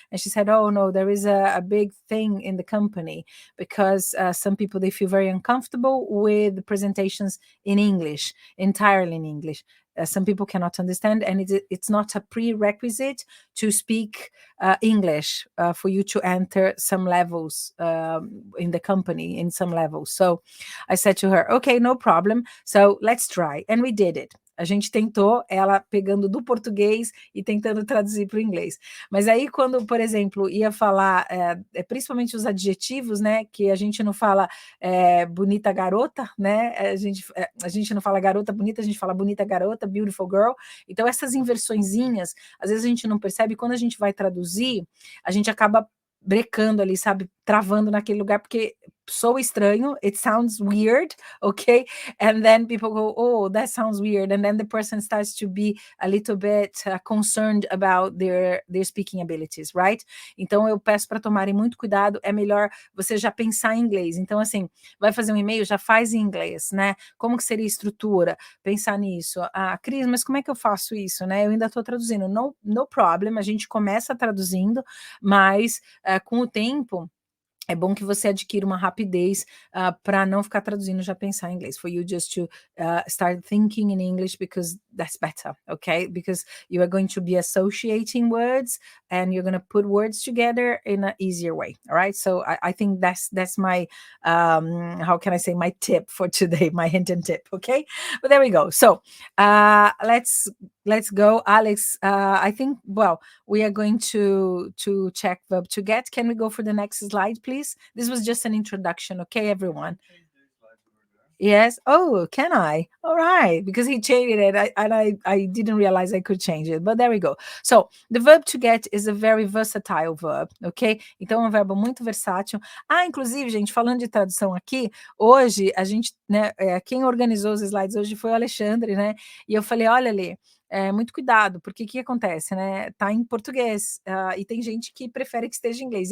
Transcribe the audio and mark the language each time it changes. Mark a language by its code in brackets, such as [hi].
[en] And she said, oh no, there is a big thing in the company, because some people, they feel very uncomfortable with the presentations in English, entirely in English. Some people cannot understand, and it's not a prerequisite to speak English for you to enter some levels in the company, in some levels. So I said to her, okay, no problem. So let's try. And we did it. [pt] A gente tentou, ela pegando do português e tentando traduzir para o inglês. Mas aí quando, por exemplo, ia falar, principalmente os adjetivos, né, que a gente não fala bonita garota, né, a gente não fala garota bonita, a gente fala bonita garota, [en] beautiful girl. [pt] Então essas inversõezinhas, às vezes a gente não percebe, quando a gente vai traduzir, a gente acaba brecando ali, sabe, travando naquele lugar, porque so estranho, [en] it sounds weird, okay? And then people go, oh, that sounds weird. And then the person starts to be a little bit concerned about their speaking abilities, right? [pt] Então eu peço para tomarem muito cuidado, é melhor você já pensar em inglês. Então assim, vai fazer um e-mail, já faz em inglês, né? Como que seria a estrutura? Pensar nisso. Ah, Cris, mas como é que eu faço isso, né? Eu ainda estou traduzindo. [en] No problem, [pt] a gente começa traduzindo, mas com o tempo, é bom que você adquira uma rapidez para não ficar traduzindo, já pensar em inglês. [en] For you just to start thinking in English, because that's better, okay? Because you are going to be associating words and you're going to put words together in an easier way, all right? So I think that's my, how can I say, my tip for today, my hint and tip, okay? But there we go. So let's go, Alex. I think, well, we are going to check verb to get. Can we go for the next slide, please? This was just an introduction, okay, everyone? Yes. Oh, can I? All right. Because he changed it, and I didn't realize I could change it. But there we go. So the verb to get is a very versatile verb, ok? [pt] Então é um verbo muito versátil. Inclusive, gente, falando de tradução aqui, hoje a gente, né, quem organizou os slides hoje foi o Alexandre, né? E eu falei, olha, Lê, muito cuidado, porque o que acontece, né? Tá em português, e tem gente que prefere que esteja em inglês.